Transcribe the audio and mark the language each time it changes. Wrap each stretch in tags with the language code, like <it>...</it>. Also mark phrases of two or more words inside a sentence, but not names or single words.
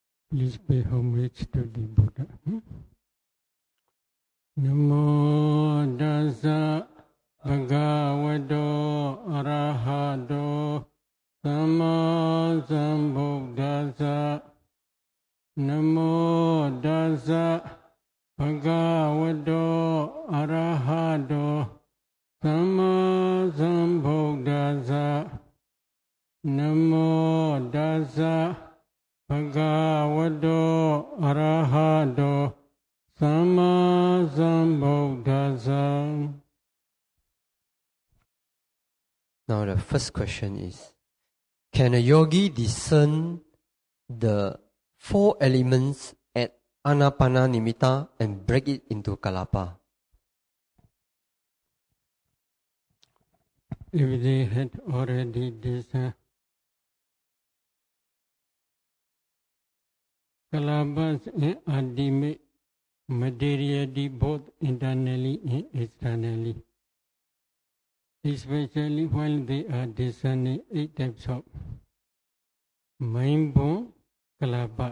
<en>Please pay homage to the Buddha.</en> <pi>Namo Dasa Bhagavato Arahato Samma Sambuddhassa. Namo Dasa Bhagavato Arahato Samma Sambuddhassa. Namo Dasa Bhagavato Arahato Samma Sambuddhassa.</pi> <en>Now the first question is, can a yogi discern the 4 elements at</en> <pi>Anapana Nimitta</pi> <en>and break it into kalapa? If they had already discerned kalāpas and ultimate materiality both internally and externally, especially while they are discerning 8 types of mind-born kalāpas.</en>